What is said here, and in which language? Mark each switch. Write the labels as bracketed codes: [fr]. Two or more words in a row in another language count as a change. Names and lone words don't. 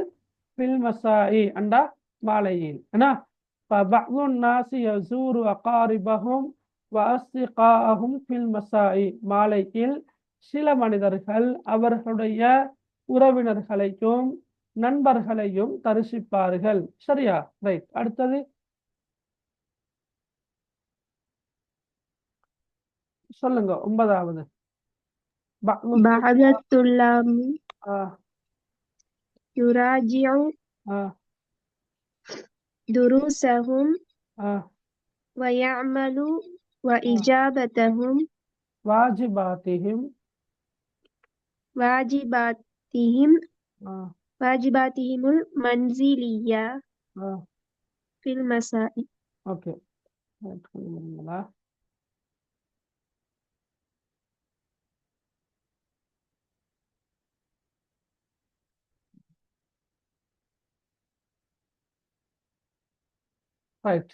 [ar] في المساء [ta] அண்டா மாலையில் என்ன மாலையில் சில மனிதர்கள் அவர்களுடைய உறவினர்களையும் நண்பர்களையும் தரிசிப்பார்கள். சரியா? ரைட். அடுத்தது சொல்லுங்க. 9வது. [ar] بعد الطلاب يراجع دروسهم ويعمل واجباتهم المنزلية في المساء. [en] Okay. Right.